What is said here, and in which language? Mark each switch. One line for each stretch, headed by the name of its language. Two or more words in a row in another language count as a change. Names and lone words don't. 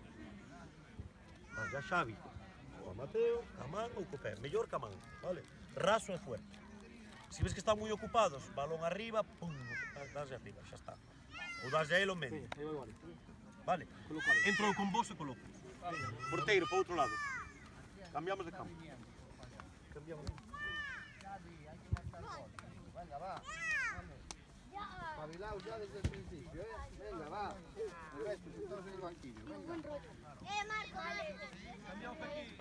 Galician: Vas a Xavi, o a Mateo, a man ou co pé. Mellor que a man, vale? Raso e fuerte. Se ves que están moi ocupados, balón arriba, pum, das arriba, xa está. Ou das a ele o medio. Vale? Entro con vos e coloco. Porteiro, para outro lado. Cambiamos de campo. Cambiamos de campo.
Spanish: Venga, va. Espabilaos ya desde el principio, ¿eh? Venga, va. El resto, sentados en el banquillo. Venga. Marco, dale. Cambiamos aquí.